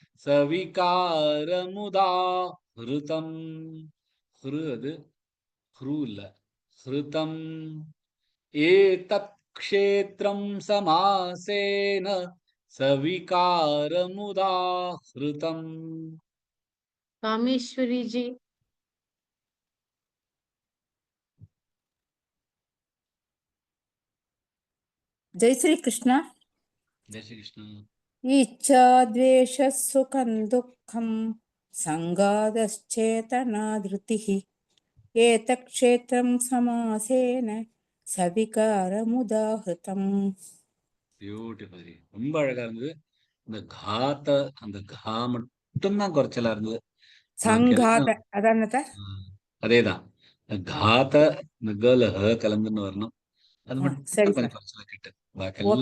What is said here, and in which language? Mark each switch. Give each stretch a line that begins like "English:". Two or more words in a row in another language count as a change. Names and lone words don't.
Sanskrit: சவிகாரமுதாஹ்ருதம்.
Tamil: ஹ்ரு அது ஹ்ரு இல்ல, ஹ்ருதம்.
Sanskrit: एतत् क्षेत्रं समासेन सविकारमुदाहृतम्.
Hindi: कामेश्वरी जी. जय श्री कृष्ण. जय श्री कृष्ण.
Sanskrit: इच्छा द्वेष सुखं दुःखं संगादश्चेतना धृतिः एतत् क्षेत्रं समासेन सविकारमुदाहृतम्.
Tamil: பியூட்டிஃபுல், ரொம்ப அழகா இருந்தது. இந்த காத்த, அந்த கா மட்டும்தான் குறைச்சலா இருந்தது. சங்காத அதானத, அதேதான். காத்த இந்த கேர்ல ஹ கலந்துன்னு வரணும். அது மட்டும் சரி கொஞ்சம் சார். குறைச்சலா கேட்டு பாக்கெல்லாம்